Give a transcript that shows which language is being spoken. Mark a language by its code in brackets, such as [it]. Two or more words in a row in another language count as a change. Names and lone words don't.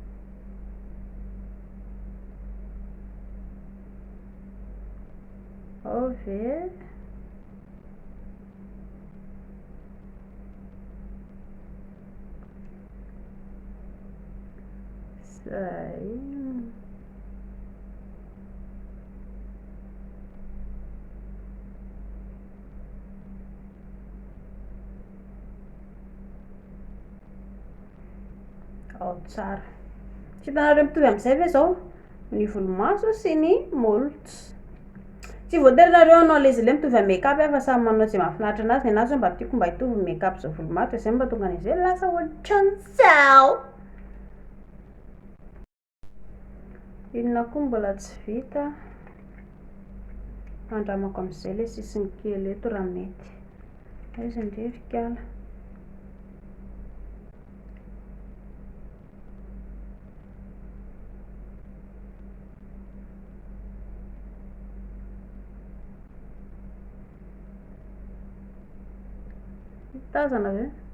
[mg] Ove zay ao tsara. Tsy hitanareo mitovy amin'izay ve zao ny volomaso sy ny molotra. tsy voatery anao le izy le mitovy a [en] make up [mg] fa samy manao zay mahafinaritra anazy, ny anazy mba tiako mba hitovy [en] make up [mg] zao volomaty zay mba tonga an'izay lasa ohatran'izao. Inona koa mbola tsy vita, andramako am'izay le sisiny kely eto raha mety. Izy ndrefika tazana ve?